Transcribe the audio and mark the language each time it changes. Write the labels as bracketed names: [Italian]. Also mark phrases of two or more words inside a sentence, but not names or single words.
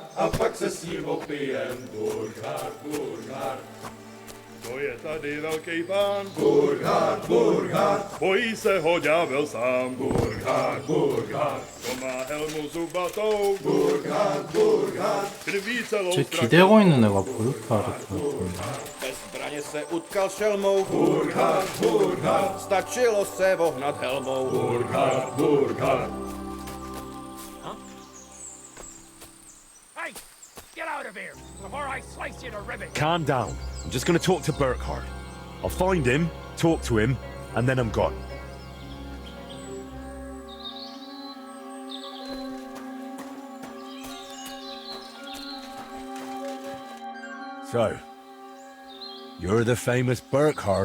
[Czech] A pak se s ním opijem, Burghard, Burghard. To je tady velký pán, Burghard, Burghard. bojí se ho ďábel sám, Burghard, Burghard. to má helmu zubatou, Burghard, Burghard. krví celou [Korean] 제 기대고 있는 애가 볼까 같은데. [Czech] Bez zbraně se utkal šelmou, Burghard, Burghard. Stačilo se vohnat helmou, Burghard, Burghard. [English] Hey! Get out of here before I slice you to ribbons! Calm down. I'm just gonna talk to Burkhard. I'll find him, talk to him, and then I'm gone. So, you're the famous Burkhard.